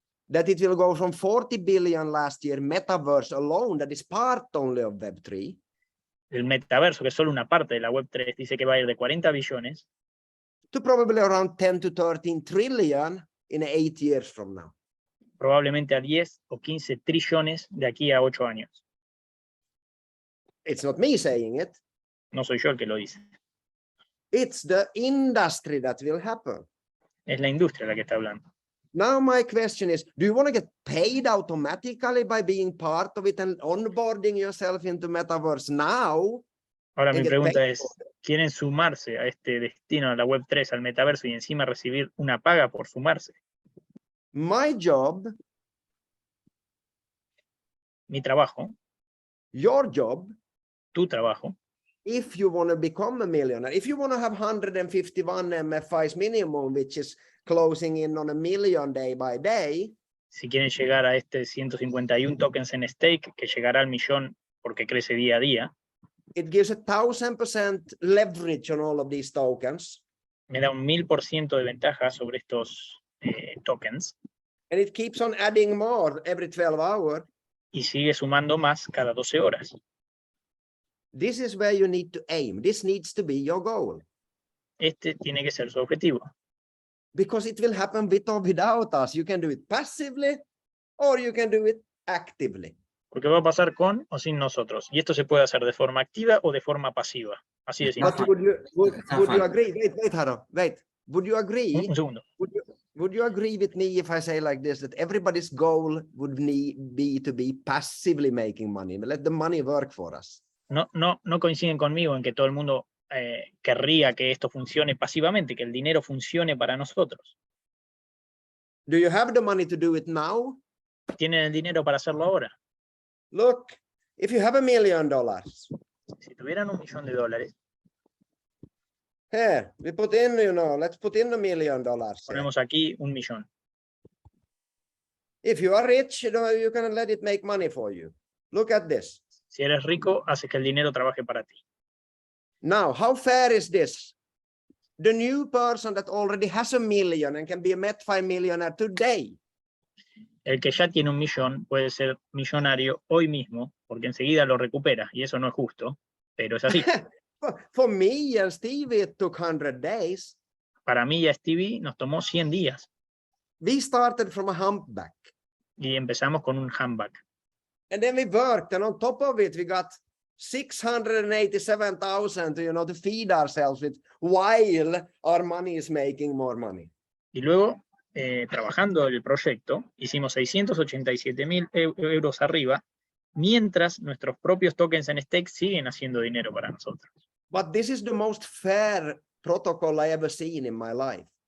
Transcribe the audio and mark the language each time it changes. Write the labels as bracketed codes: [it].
[en] that it will go from 40 billion last year metaverse alone, that is part only of Web3, [es] el metaverso, que es solo una parte de la Web3, dice que va a ir de 40 billones [en] to probably around 10 to 13 trillion in 8 years from now. [es] probablemente a 10 o 15 trillones de aquí a 8 años. [en] It's not me saying it. [es] No soy yo el que lo dice. [en] It's the industry that will happen. [es] Es la industria la que está hablando. [en] Now my question is, do you want to get paid automatically by being part of it and onboarding yourself into metaverse now? [es] Ahora mi [en] get [es] pregunta [en] paid [es] es, [en] for it? [es] ¿quieren sumarse a este destino, a la Web3, al metaverso y encima recibir una paga por sumarse? [en] My job, [es] Mi trabajo, [en] your job, [es] tu trabajo, [en] if you want to become a millionaire, if you want to have 151 MFIs minimum, which is closing in on 1 million day by day, [es] si quieren llegar a este 151 tokens en stake, que llegará al millón porque crece día a día, [en] it gives 1,000% leverage on all of these tokens, [es] me da un 1000% de ventaja sobre estos tokens [en] and it keeps on adding more every 12 hours. [es] y sigue sumando más cada 12 horas. [en] This is where you need to aim. This needs to be your goal, [es] Este tiene que ser su objetivo, [en] because it will happen with or without us. You can do it passively or you can do it actively. [es] porque va a pasar con o sin nosotros. Y esto se puede hacer de forma activa o de forma pasiva. Así de simple. [en] But would you agree? Wait, Haro, wait. Would you agree? [es] Un segundo. [en] Would you agree with me if I say like this, that everybody's goal would be to be passively making money, let the money work for us? [es] No coinciden conmigo en que todo el mundo querría que esto funcione pasivamente, que el dinero funcione para nosotros. [en] Do you have the money to do it now? [es] ¿Tienen el dinero para hacerlo ahora? [en] Look, if you have $1 million, [es] Si tuvieran $1 millón, [en] here we put in, let's put in $1 million. [es] ponemos aquí 1 millón. [en] If you are rich, you can let it make money for you. Look at this. [es] Si eres rico, haces que el dinero trabaje para ti. [en] Now, how fair is this? The new person that already has $1 million and can be a Metfi millionaire today. [es] El que ya tiene 1 millón puede ser millonario hoy mismo, porque enseguida lo recupera, y eso no es justo, pero es así. [en] For me and Stevie, it took 100 days. [es] Para mí y a Stevie nos tomó 100 días, [en] We started from a humpback. [es] y empezamos con un handbag. [en] And then we worked, and on top of it, we got 687,000 to feed ourselves with while our money is making more money. [es] Y luego, trabajando el proyecto, hicimos 687.000 euros arriba, mientras nuestros propios tokens en stake siguen haciendo dinero para nosotros. [en] But this is the most fair protocol I ever seen in my life.